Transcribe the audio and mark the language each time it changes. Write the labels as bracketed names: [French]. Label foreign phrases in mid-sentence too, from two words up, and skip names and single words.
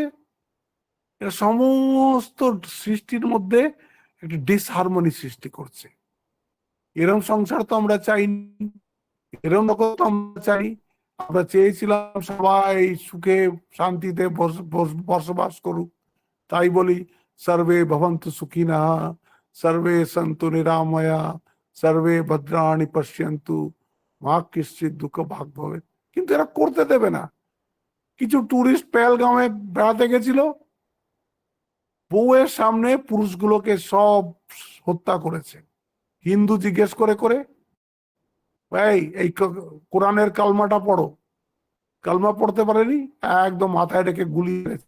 [Bangla] এরা সমস্ত সৃষ্টির মধ্যে একটা ডিসহারমোনি সৃষ্টি করছে। এরম সংসার তো আমরা চাইনি, এরম লোক তো আমরা চাই। আমরা চেয়েছিলাম সবাই সুখে শান্তিতে বসবাস করুক। তাই বলি [Sanskrit] সর্বে ভবন্তু সুখিনঃ, সর্বে সন্তু নিরাময়া, সর্বে ভদ্রাণি পশ্যন্তু, মা কিশ্চিৎ দুঃখ ভাগ ভবে। [Bangla] কিন্তু এরা করতে দেবে না। কিছু টুরিস্ট পেহেলগাঁওয়ে বেড়াতে গেছিল, বউয়ের সামনে পুরুষগুলোকে সব হত্যা করেছে। হিন্দু জিজ্ঞেস করে করে, ভাই এই কোরআনের কালমাটা পড়ো, কালমা পড়তে পারেনি, একদম মাথায় রেখে গুলি মেরেছে।